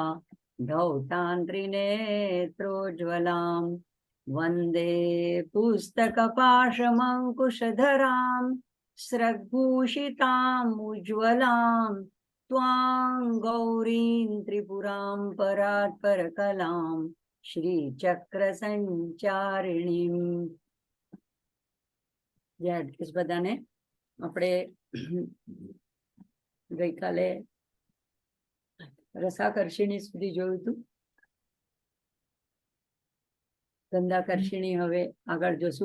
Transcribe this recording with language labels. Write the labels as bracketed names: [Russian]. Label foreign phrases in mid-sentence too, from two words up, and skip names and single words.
[Sanskrit] धौतान्त्रिनेत्रोज्ज्वलां वन्दे पुस्तकपाशमङ्कुशधरां स्रग्भूषिताम् उज्ज्वलां त्वां गौरीं त्रिपुरां परात्परकलां श्रीचक्र संचारिणीं। [Gujarati] જય અટકેશ બધાને. આપણે ગઈકાલે રસાકર્ષિણી સુધી જોયું હતું. ગંધાકર્ષિણી હવે આગળ જોશું.